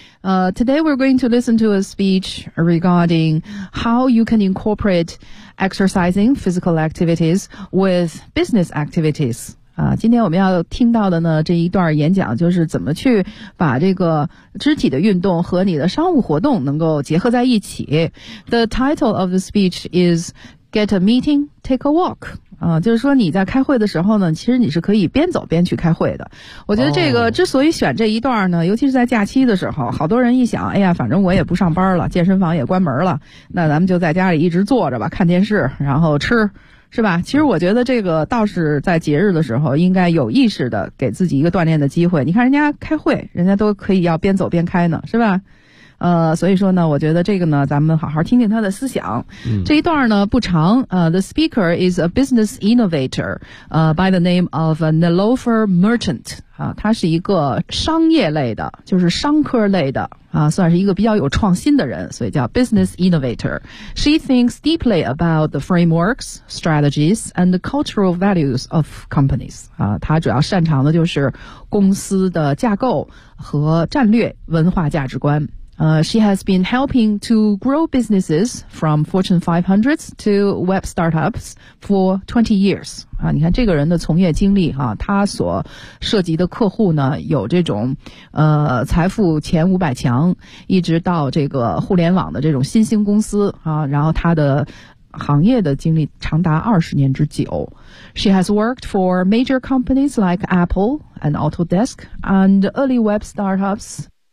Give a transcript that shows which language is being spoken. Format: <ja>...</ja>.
<en>Today we're going to listen to a speech regarding how you can incorporate exercising physical activities with business activities。</en> <zh>今天我们要听到的呢这一段演讲，就是怎么去把这个肢体的运动和你的商务活动能够结合在一起。</zh> <en>The title of the speech is Get a Meeting, Take a Walk。</en> <zh>就是说你在开会的时候呢，其实你是可以边走边去开会的。我觉得这个之所以选这一段呢，尤其是在假期的时候，好多人一想，哎呀，反正我也不上班了，健身房也关门了，那咱们就在家里一直坐着吧，看电视，然后吃。是吧？其实我觉得这个倒是在节日的时候应该有意识的给自己一个锻炼的机会。你看人家开会，人家都可以要边走边开呢，是吧？所以说呢，我觉得这个呢，咱们好好听听他的思想。这一段呢不长。</zh> <en>The speaker is a business innovator, by the name of Nilofer Merchant.</en> <zh>他是一个商业类的，就是商科类的算是一个比较有创新的人，所以叫 business innovator.</zh> <en>She thinks deeply about the frameworks, strategies, and the cultural values of companies.</en> <zh>他主要擅长的就是公司的架构和战略文化价值观。</zh> <en>She has been helping to grow businesses from Fortune 500s to web startups for 20 years.</en> <zh>你看这个人的从业经历啊，他所涉及的客户呢，有这种财富前500强，一直到这个互联网的这种新兴公司啊，然后他的行业的经历长达20年之久。</zh> <en>She has worked for major companies like Apple and Autodesk and early web startups.</en>